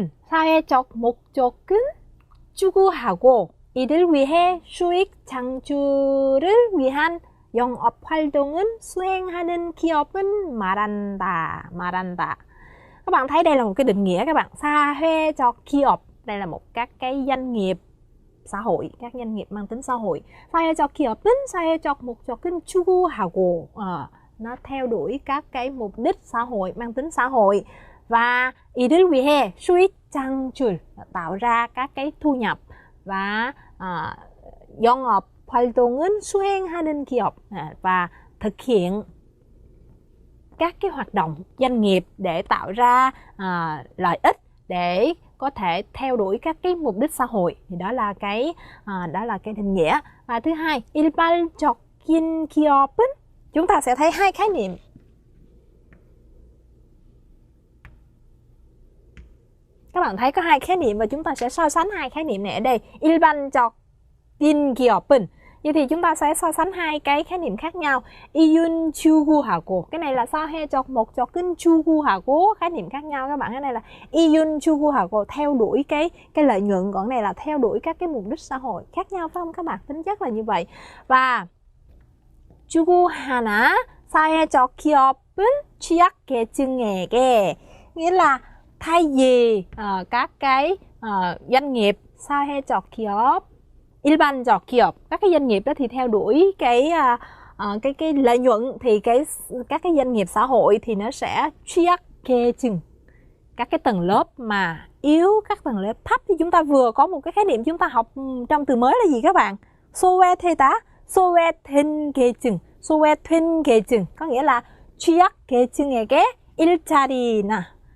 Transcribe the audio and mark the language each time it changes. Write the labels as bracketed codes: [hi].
[ko] 사회적 목적은 추구하고 이를 위해 수익 창출을 위한 영업 활동은 수행하는 기업은 말한다. [vi] Các bạn thấy đây là một cái định nghĩa các bạn. [ko] 사회적 기업, [vi] đây là một các cái doanh nghiệp xã hội, các doanh nghiệp mang tính xã hội. [ko] 사회적 기업은 사회적 목적은 추구하고, [vi] nó theo đuổi các cái mục đích xã hội, mang tính xã hội. Và [ko] 이를 위해 수익 창출, [vi] tạo ra các cái thu nhập. Và [ko] 영업 활동은 수행하는 기업, [vi] và thực hiện các cái hoạt động doanh nghiệp để tạo ra lợi ích để có thể theo đuổi các cái mục đích xã hội. Thì đó là cái định nghĩa. Và thứ hai, [ko] 일반적인 기업은, [vi] chúng ta sẽ thấy hai khái niệm Các bạn thấy có hai khái niệm và chúng ta sẽ so sánh hai khái niệm này ở đây. [ko] 일반적인 기업은. [vi] Vậy thì chúng ta sẽ so sánh hai cái khái niệm khác nhau. [ko] 이윤 추구하고. [vi] Cái này là [ko] 사회적 목적은 추구하고. [vi] Khái niệm khác nhau các bạn. Cái này là [ko] 이윤 추구하고, [vi] theo đuổi cái lợi nhuận. Còn cái này là theo đuổi các cái mục đích xã hội. Khác nhau phải không các bạn? Tính chất là như vậy. [ko] Và 추구하나 사회적 기업은 취약계층에게. [vi] Nghĩa là thay vì các cái doanh nghiệp [ko] 사회적 기업, 일반적 기업, [vi] các cái doanh nghiệp đó thì theo đuổi cái lợi nhuận, thì các cái doanh nghiệp xã hội thì nó sẽ 취약계층, các cái tầng lớp mà yếu, các tầng lớp thấp. Thì chúng ta vừa có một cái khái niệm chúng ta học trong từ mới là gì các bạn? [ko] 소외되다, 소외된 계층, 소외된 계층 [vi] có nghĩa là [ko] 취약계층에게 일자리나.